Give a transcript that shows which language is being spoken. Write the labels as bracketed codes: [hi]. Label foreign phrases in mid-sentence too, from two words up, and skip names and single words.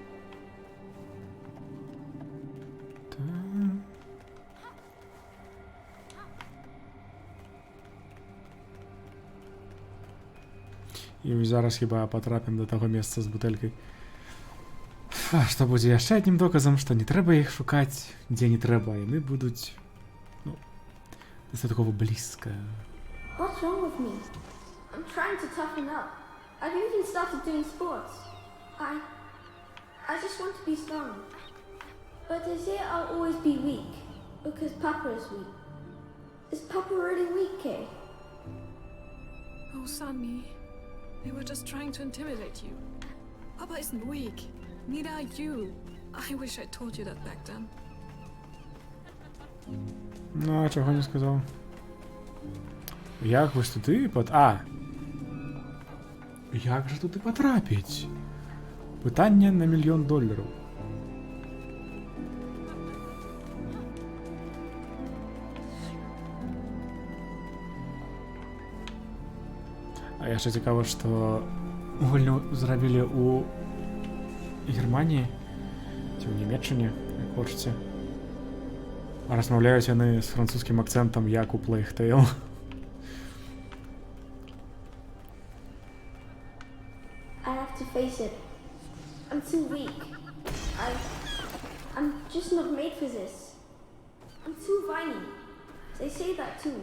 [be] І зараз хіба патрапім да таго месца з бутэлькай. Што будзе яшчэ аднім доказам, што не трэба іх шукаць, дзе не трэба, яны будуць, ну, дастаткова блізка. [en] What's wrong with me? I'm trying to toughen up. I've even started doing sports. I just want to be strong. But they say I'll always be weak because Papa is weak. Is Papa really weak, Kay? Oh, Sonny. They were just trying to intimidate you. Papa isn't weak. Neither are you. I wish I told you that back then. [uk] Ну, а чого не сказав? Як вось туди Як же туди потрапіць? Питання на $1 мільйон. [be] А яшчэ цікава, што гульню зрабілі ў Германіі ці ў Нямецчыне, як хочаце. А размаўляюць яны з французскім акцэнтам, як у Plague Tale. [en] I have to face it. I'm too weak. I'm just not made for this. I'm too whiny. They say that too.